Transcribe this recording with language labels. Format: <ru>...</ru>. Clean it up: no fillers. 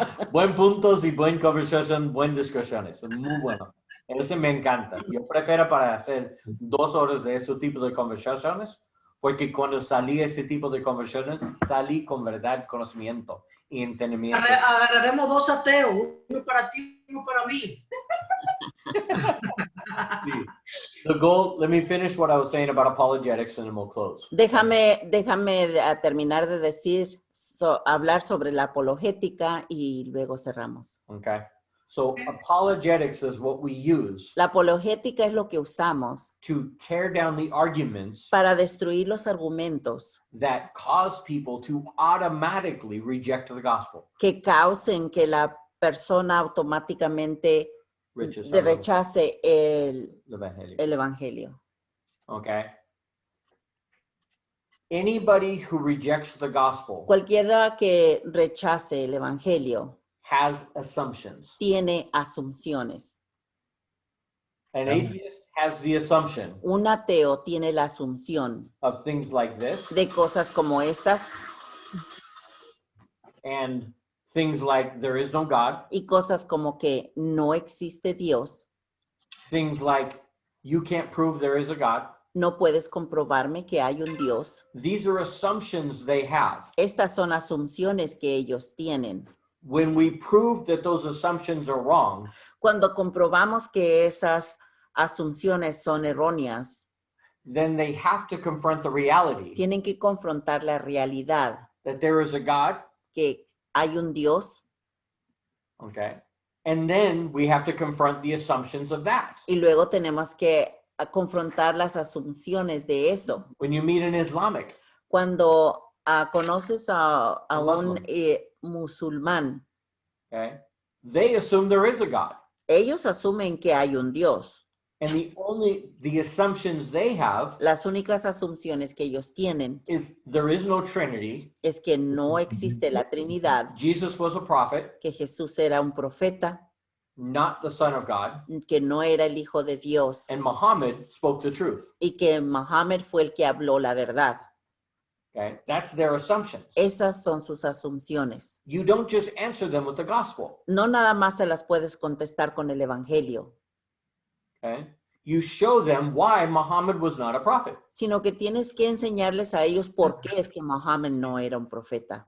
<es>Buen puntos y buen conversación, buen discusiones. Muy bueno. Ese me encanta. Yo prefiero para hacer 2 horas de ese tipo de conversaciones, porque cuando salí ese tipo de conversaciones, salí con verdad, conocimiento y entendimiento. Agarraremos 2 ateos, uno para ti, uno para mí. Sí.</es> <en>The goal, let me finish what I was saying about apologetics and then we'll close.</en> <es>Déjame terminar de decir, hablar sobre la apologética y luego cerramos.</es> <en>Okay. So apologetics is what we use</en> <es>La apologética es lo que usamos</es> <en>to tear down the arguments</en> <es>para destruir los argumentos</es> <en>that cause people to automatically reject the gospel.</en> <es>que causen que la persona automáticamente rechace el evangelio.</es> <en>Okay. Anybody who rejects the gospel</en> <es>Cualquiera que rechace el evangelio</es> <en>has assumptions.</en> <es>tiene asunciones.</es> <en>An atheist has the assumption</en> <es>Un ateo tiene la asunción</es> <en>of things like this</en> <es>de cosas como estas</es> <en>and things like there is no God,</en> <es>y cosas como que no existe Dios,</es> <en>things like you can't prove there is a God.</en> <es>no puedes comprobarme que hay un Dios.</es> <en>These are assumptions they have.</en> <es>Estas son asunciones que ellos tienen.</es> <en>When we prove that those assumptions are wrong,</en> <es>Cuando comprobamos que esas asunciones son erróneas,</es> <en>then they have to confront the reality</en> <es>tienen que confrontar la realidad</es> <en>that there is a God,</en> <es>que hay un Dios</es> <en>okay? And then we have to confront the assumptions of that.</en> <es>y luego tenemos que confrontar las asunciones de eso.</es> <en>When you meet an Islamic,</en> <es>Cuando conoces a</es> <en>A</en> <es>un</es> <en>Muslim.</en> <es>musulmán,</es> <en>okay? They assume there is a God.</en> <es>ellos asumen que hay un Dios.</es> <en>And the assumptions they have</en> <es>Las únicas asunciones que ellos tienen</es> <en>is there is no Trinity.</en> <es>es que no existe la Trinidad,</es> <en>Jesus was a prophet,</en> <es>que Jesús era un profeta,</es> <en>not the Son of God.</en> <es>que no era el Hijo de Dios</es> <en>And Muhammad spoke the truth.</en> <es>y que Mohammed fue el que habló la verdad.</es> <en>Okay? That's their assumptions.</en> <es>Esas son sus asunciones.</es> <en>You don't just answer them with the gospel.</en> <es>No nada más se las puedes contestar con el Evangelio,</es> <en>Okay? You show them why Muhammad was not a prophet.</en> <es>sino que tienes que enseñarles a ellos por qué es que Mohammed no era un profeta.</es>